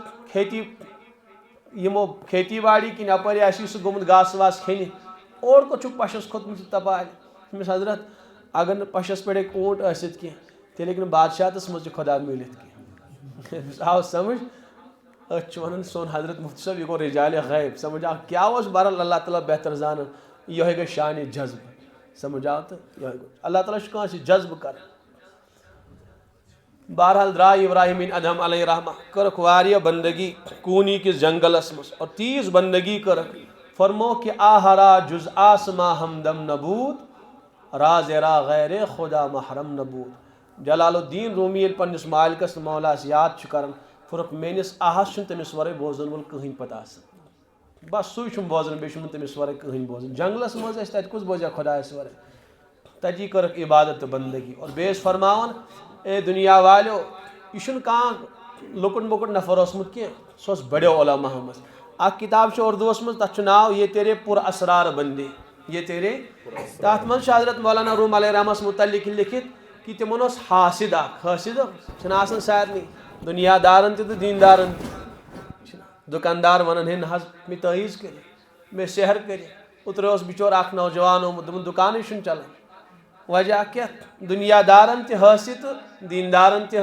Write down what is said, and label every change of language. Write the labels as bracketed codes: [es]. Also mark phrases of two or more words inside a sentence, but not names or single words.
[ks] کھیتی یِمو کھیتی باڑی کِنۍ اپٲری آسی سُہ گوٚمُت گاسہٕ واسہٕ کھیٚنہِ اور کوٚت چھُکھ پشس کھوٚتمُت تپارِ تٔمِس حضرت اگر نہٕ پشس پٮ۪ٹھ ہیٚکہِ اوٗنٹ ٲسِتھ کینٛہہ تیٚلہِ ہیٚکہِ نہٕ بادشاہتس منٛز تہِ خۄدا مِلِتھ کینٛہہ آو سمجھ أسۍ چھِ ونان سون حضرت مفتی صٲب یہِ گوٚو رجالِ غیب سمجھ آو کیٛاہ اوس بہرحال اللہ تعالیٰ بہتر زانان یِہوے گٔے شانہِ جذبہٕ سمجھ آو تہٕ یِہوے گوٚو اللہ تعالیٰ چھُ کٲنٛسہِ جذبہٕ کران بہرحال درٛاے ابراہیم بن ادہم [ar] علیہ رحمہ [ks] کٔرٕکھ واریاہ بندگی کوٗنی کِس جنگلس منٛز اور تیٖژ بندگی کٔرٕکھ فرمو کہ [fa] آہرا جز آسما ہمدم نبوٗد راز را غیر خدا محرم نبوٗد [ks] جلال الدین رومی ییٚلہِ پننس مالکس تہٕ مولاس یاد چھُ کران فرق میٲنس آہس چھُنہٕ تٔمِس ورٲے بوزن وول کٕہٕنۍ پتہٕ آسان بس سُے چھُم بوزان بیٚیہِ چھُنہٕ تٔمِس ورٲے کٕہٕنۍ بوزان جنگلس منٛز ٲسۍ تتہِ کُس بوزیا خۄدایس ورٲے تتی کٔرٕکھ عبادت تہٕ بندگی اور بیٚیہِ ٲسۍ فرماوان اے دُنیا والیو یہِ چھُنہٕ کانٛہہ لۄکُٹ مۄکُٹ نفر اوسمُت کینٛہہ سُہ اوس بڑیو علماہو منٛز اکھ کِتاب چھِ اردوٗوس منٛز تتھ چھُ ناو یہ تیرے پُر اسرار بندے یہ تیرے تتھ منٛز چھُ حضرت مولانا روم علیہ رحمس متعلق لیکھِتھ کہ تِمن اوس حاسد اکھ حٲسد چھُنہ آسان سارنٕے دُنیا دارن تہِ تہٕ دیٖندارن تہِ دُکاندار ونان ہے نہ حظ مےٚ تٲیٖز کٔرِتھ مےٚ سحر کٔرِتھ اوترٕ اوس بِچور اکھ نوجوان آمُت دوٚپُن دُکانٕے چھُنہٕ چلان وجہ کیٛاہ دُنیا دارن تہِ حٲسد تہٕ دیٖندارن تہِ